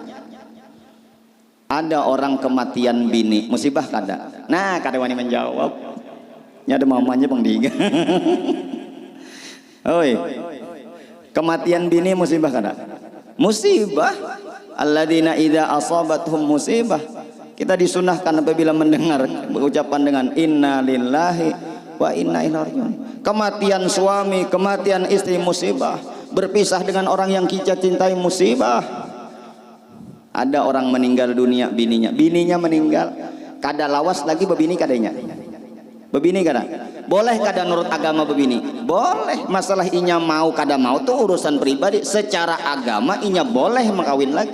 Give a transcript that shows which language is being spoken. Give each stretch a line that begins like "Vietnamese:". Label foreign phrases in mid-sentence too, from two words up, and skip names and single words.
Banjar: Ada orang kematian bini, musibah kada? Nah kada wani menjawab, nya ada mamanya Bang Diga. Oi, kematian bini musibah kada?
Arabic: Musibah. الذين إذا أصابتهم مصيبة.
Indonesian: Kita disunahkan apabila mendengar ucapan dengan
Arabic: إنا لله وإنا إليه راجعون.
Indonesian: Kematian suami, kematian istri musibah. Berpisah dengan orang yang kita cintai musibah.
Banjar: Ada orang meninggal dunia bininya meninggal. Kada lawas lagi bebini kadanya. Bebini kada? Boleh kada nurut agama bebini? Boleh. Masalah inya mau kada mau tuh urusan pribadi. Secara agama inya boleh mengkawin lagi.